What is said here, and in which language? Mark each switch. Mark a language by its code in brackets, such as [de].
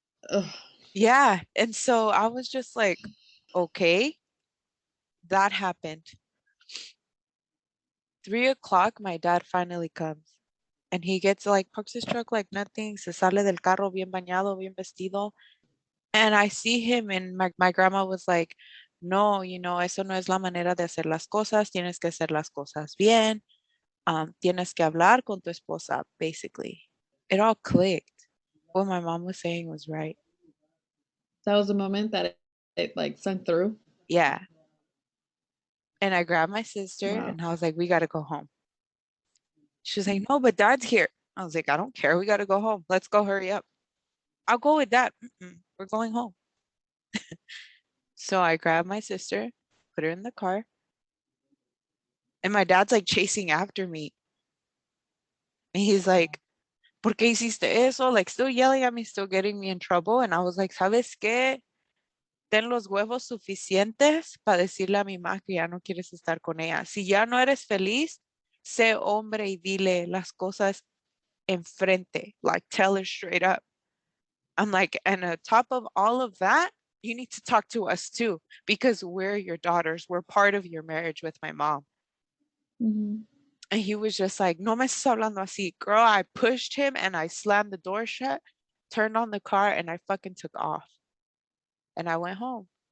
[en] Ugh. Yeah. And so I was just like, okay, that happened. 3 o'clock, my dad finally comes and he gets like parks his truck like nothing, [es] se sale del carro bien bañado, bien vestido. [en] And I see him and my grandma was like, no, [es] eso no es la manera de hacer las cosas, tienes que hacer las cosas bien, tienes que hablar con tu esposa, [en] basically. It all clicked. What my mom was saying was right. That was the moment that it like sunk through. Yeah. And I grabbed my sister Wow. and I was like, we got to go home. She was like, no, but dad's here. I was like, I don't care. We got to go home. Let's go hurry up. I'll go with dad. We're going home. So I grabbed my sister, put her in the car, and my dad's like chasing after me. And he's like, [es] ¿por qué hiciste eso? [en] Like still yelling at me, still getting me in trouble. And I was like, [es] ¿sabes qué? Ten los huevos suficientes para decirle a mi mamá que ya no quieres estar con ella. Si ya no eres feliz, sé hombre y dile las cosas enfrente. [en] Like tell her straight up. I'm like, and on top of all of that, you need to talk to us too, because we're your daughters. We're part of your marriage with my mom. Mm-hmm. And he was just like, [es] no me estás hablando así. [en] Girl, I pushed him and I slammed the door shut, turned on the car, and I fucking took off. And I went home.